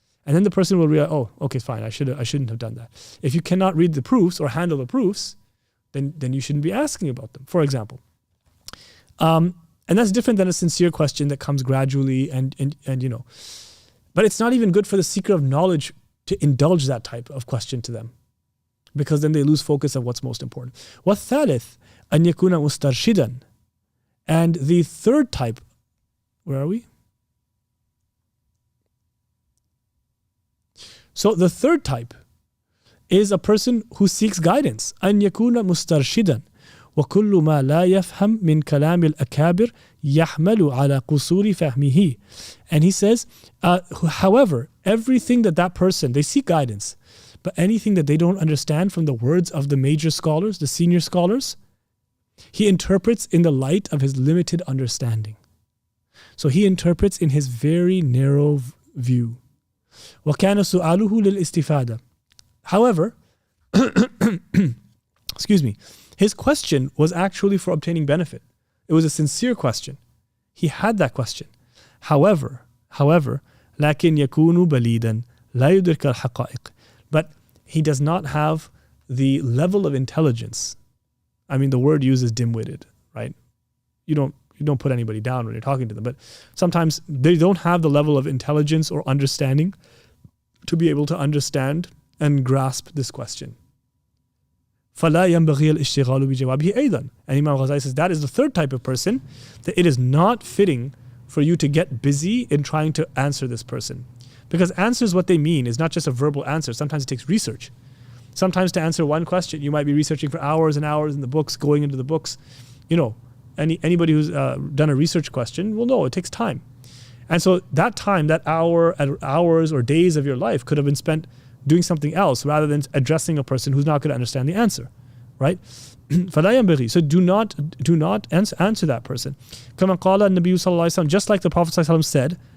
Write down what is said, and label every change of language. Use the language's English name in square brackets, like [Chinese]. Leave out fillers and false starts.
[English] And then the person will realize, oh, okay, fine, I shouldn't have done that. If you cannot read the proofs or handle the proofs, then you shouldn't be asking about them, for example. And that's different than a sincere question that comes gradually and But it's not even good for the seeker of knowledge to indulge that type of question to them, because then they lose focus of what's most important. [Arabic] وَالثَّالِث أَنْ يَكُونَ مُسْتَرْشِدًا. [English] And the third type, where are we? So the third type is a person who seeks guidance. [Arabic] أَنْ يَكُونَ مُسْتَرْشِدًا وَكُلُّ مَا لَا يَفْهَمْ مِنْ كَلَامِ الْأَكَابِرِ يَحْمَلُ عَلَى قُصُورِ فَهْمِهِ. [English] And he says, however, everything that person, they seek guidance, but anything that they don't understand from the words of the major scholars, the senior scholars, he interprets in the light of his limited understanding. So he interprets in his very narrow view. [Arabic] وَكَانَ سُؤَالُهُ لِلْإِسْتِفَادَةِ. [English] However, excuse me, his question was actually for obtaining benefit. It was a sincere question. He had that question. However, [Arabic] لَكِنْ يَكُونُ بَلِيدًا لَا يُدْرِكَ الْحَقَائِقِ. [English] But he does not have the level of intelligence. I mean, the word used is dim-witted, right? You don't put anybody down when you're talking to them, but sometimes they don't have the level of intelligence or understanding to be able to understand and grasp this question. [Arabic] فَلَا يَنْبَغِيَ الْإِشْتِغَالُ بِجَوَابِهِ أَيْضًا. [English] And Imam Ghazali says that is the third type of person, that it is not fitting for you to get busy in trying to answer this person. Because answers, what they mean is not just a verbal answer. Sometimes it takes research. Sometimes to answer one question, you might be researching for hours and hours in the books, going into the books. Anybody who's done a research question will know it takes time. And so that time, that hours or days of your life could have been spent doing something else rather than addressing a person who's not going to understand the answer, right? So do not answer that person. [Arabic] كما قال النبي صلى الله عليه وسلم, [English] just like the Prophet [Arabic] صلى الله عليه وسلم said.